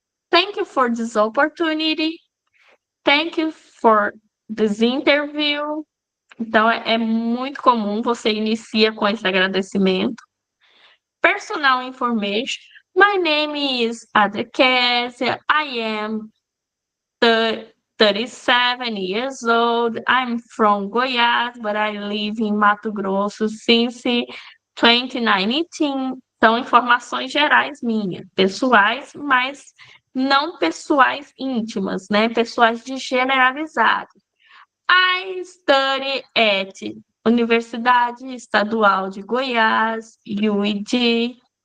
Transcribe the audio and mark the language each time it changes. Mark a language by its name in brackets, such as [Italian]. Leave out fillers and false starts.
[English] Thank you for this opportunity. Thank you for this interview. [Portuguese] Então, é muito comum você inicia com esse agradecimento. [English] Personal information. My name is Adrekesia. I am 37 years old. I'm from Goiás, but I live in Mato Grosso since 2019. [Portuguese] São informações gerais minhas, pessoais, mas não pessoais íntimas, né? Pessoais de generalizado. [English] I study at Universidade Estadual de Goiás, UEG.